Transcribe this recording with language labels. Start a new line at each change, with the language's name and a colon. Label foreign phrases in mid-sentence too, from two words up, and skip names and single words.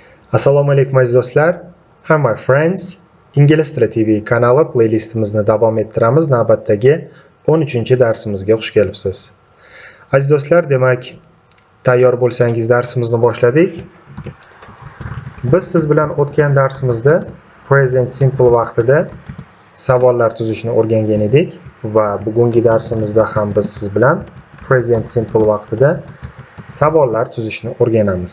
Uzbek: Assalomu alaykum aziz do'stlar.
English: Hi my friends.
Uzbek: Ingliz tili TV kanali playlistimizni davom ettiramiz. Navbatdagi 13-darsimizga xush kelibsiz. Aziz do'stlar, demak, tayyor bo'lsangiz darsimizni boshladik. Biz siz bilan o'tgan darsimizda
English: present simple
Uzbek: vaqtida savollar tuzishni o'rgangan edik va bugungi darsimizda ham biz siz bilan
English: present simple
Uzbek: vaqtida savollar tuzishni o'rganamiz.